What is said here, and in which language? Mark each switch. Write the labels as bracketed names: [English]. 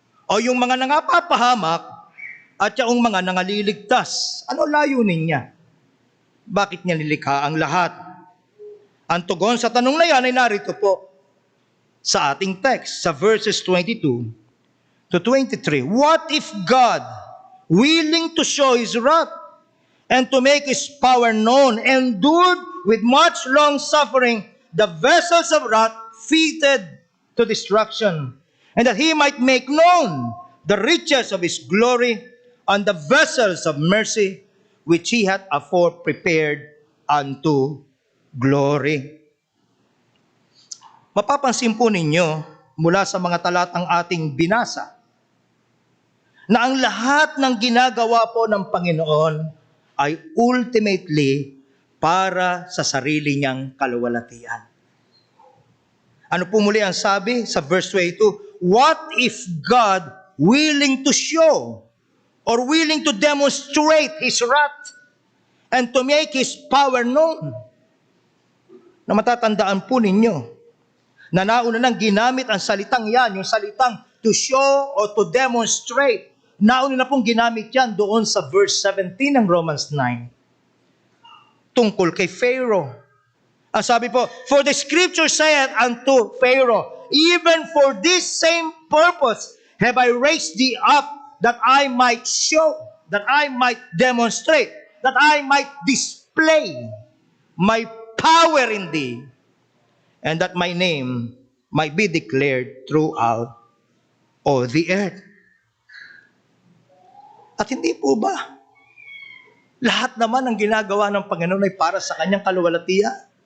[Filipino] O yung mga nangapapahamak at yung mga nangaliligtas. Ano layunin niya? Bakit niya nilikha ang lahat? Ang tugon sa tanong na yan ay narito po sa ating text, sa verses 22 to 23. [English] What if God, willing to show His wrath and to make His power known, endured with much long suffering the vessels of wrath fitted to destruction, and that He might make known the riches of His glory on the vessels of mercy, which He hath afore prepared unto glory. [Filipino] Mapapansin po ninyo mula sa mga talatang ating binasa na ang lahat ng ginagawa po ng Panginoon ay ultimately para sa sarili niyang kaluwalhatian. Ano po muli ang sabi sa verse 22? [English] What if God, willing to show or willing to demonstrate His wrath and to make His power known? [Filipino] Na matatandaan po ninyo na nauna nang ginamit ang salitang yan, yung salitang [English] to show or to demonstrate. [Filipino] Nauna na pong ginamit yan doon sa verse 17 ng Romans 9. Tungkol kay Pharaoh. Ang sabi po, [English] for the scripture saith unto Pharaoh, even for this same purpose have I raised thee up, that I might show, that I might demonstrate, that I might display my power in thee, and that my name might be declared throughout all the earth. [Filipino] At hindi po ba lahat naman ang ginagawa ng Panginoon ay para sa kanyang kaluwalhatian?